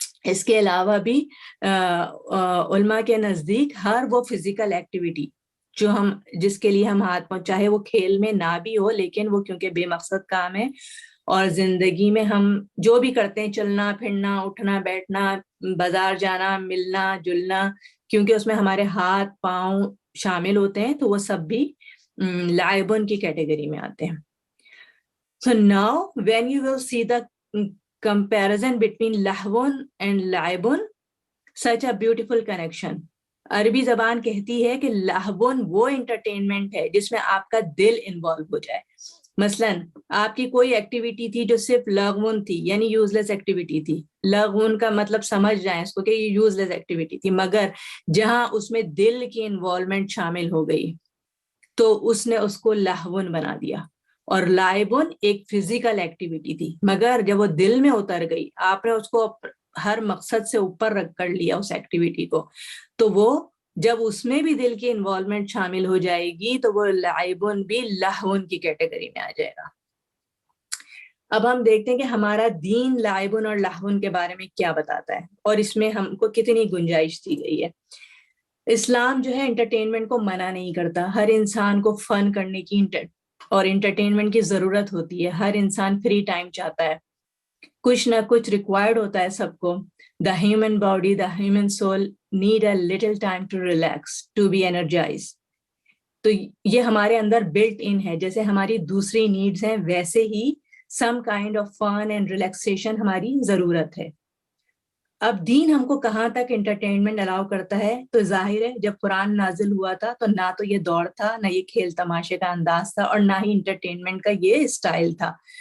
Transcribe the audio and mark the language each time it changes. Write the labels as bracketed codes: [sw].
[ur] اس کے علاوہ بھی علماء کے نزدیک ہر وہ فزیکل ایکٹیویٹی جس کے لیے ہم ہاتھ پاؤں، چاہے وہ کھیل میں نہ بھی ہو لیکن وہ کیونکہ بے مقصد کام ہے، اور زندگی میں ہم جو بھی کرتے ہیں، چلنا پھرنا، اٹھنا بیٹھنا، بازار جانا، ملنا جلنا، کیونکہ اس میں ہمارے ہاتھ پاؤں شامل ہوتے ہیں، تو وہ سب بھی لائبن کی کیٹیگری میں آتے ہیں. [en] So now when you will see the comparison between lahwun and laibun, such a beautiful connection. [ur] عربی زبان کہتی ہے کہ لہون وہ انٹرٹینمنٹ ہے جس میں آپ کا دل انوالو ہو جائے. مثلاً آپ کی کوئی ایکٹیویٹی تھی جو صرف لغون تھی، یعنی یوز لیس ایکٹیویٹی تھی. لغون کا مطلب سمجھ جائیں اس کو کہ یہ یوز لیس ایکٹیویٹی تھی، مگر جہاں اس میں دل کی انوالومنٹ شامل ہو گئی تو اس نے اس کو لہون بنا دیا. اور لائبن ایک فزیکل ایکٹیویٹی تھی، مگر جب وہ دل میں اتر گئی، آپ نے اس کو ہر مقصد سے اوپر رکھ کر لیا اس ایکٹیویٹی کو، تو وہ جب اس میں بھی دل کی انوالومنٹ شامل ہو جائے گی تو وہ لائبن بھی لہون کی کیٹیگری میں آ جائے گا. اب ہم دیکھتے ہیں کہ ہمارا دین لائبن اور لہون کے بارے میں کیا بتاتا ہے اور اس میں ہم کو کتنی گنجائش دی گئی ہے. اسلام جو ہے انٹرٹینمنٹ کو منع نہیں کرتا. ہر انسان کو فن کرنے کی اور انٹرٹینمنٹ کی ضرورت ہوتی ہے. ہر انسان فری ٹائم چاہتا ہے، کچھ نہ کچھ ریکوائرڈ ہوتا ہے سب کو. [en] The human body, the human soul need a little time to relax, to be energized. [ur] تو یہ ہمارے اندر بلٹ ان ہے. جیسے ہماری دوسری نیڈز ہیں ویسے ہی [en] some kind of fun and relaxation [ur] ہماری ضرورت ہے. اب دین ہم کو کہاں تک انٹرٹینمنٹ الاؤ کرتا ہے؟ تو ظاہر ہے جب قرآن نازل ہوا تھا تو نہ تو یہ دور تھا، نہ یہ کھیل تماشے کا انداز تھا، اور نہ ہی انٹرٹینمنٹ کا یہ اسٹائل تھا.